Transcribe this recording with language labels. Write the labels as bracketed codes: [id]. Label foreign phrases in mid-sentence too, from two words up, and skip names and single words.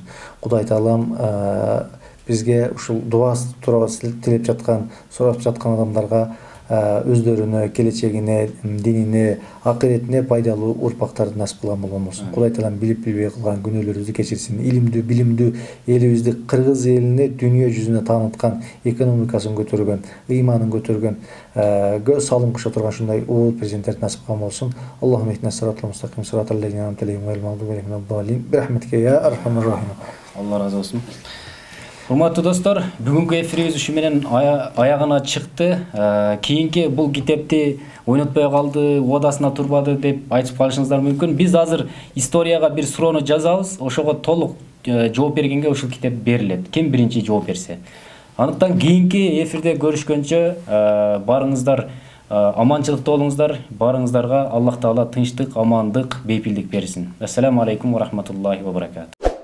[ky] Кудай Таалам бизге ушул дуа турабы тилеп жаткан, сурап жаткан адамдарга өздөрүнө, келечегине, динине, акыретине пайдалуу урпактарды насып кылган болгон болсун. Кудай таалам билип билбей кылган күнөөлөрүбүздү кечирсин. Илимдүү, билимдүү элибизди кыргыз элине дүйнө жүзүнө тааныткан, экономикасын көтөргөн, ыйманын көтөргөн, көз салым кыша турган ушундай улуу президенттерди насып кылган болсун. [ar] اللهم اهدنا الصراط المستقيم صراط الذين أنعمت عليهم غير المغضوب عليهم ولا الضالين. برحمتك يا أرحم الراحمين. [ky] Алла разы болсун. Урматтуу достор, бүгүнкү эфирибиз ушу менен аягына чыкты. Кийинки бул китепти ойнотпой калды, убадасына турбады деп айтып калышыңыздар мүмкүн. Биз азыр историяга бир суроону жазабыз, ошого толук жооп бергенге ушул китеп берилет. Ким биринчи жооп берсе. Андыктан кийинки эфирде көрүшкөнчө барыңыздар аманчылыкта болуңуздар. Барыңыздарга Аллах Таала тынчтык, амандык, бейпилдик берсин. [ar] السلام عليكم ورحمة الله وبركاته.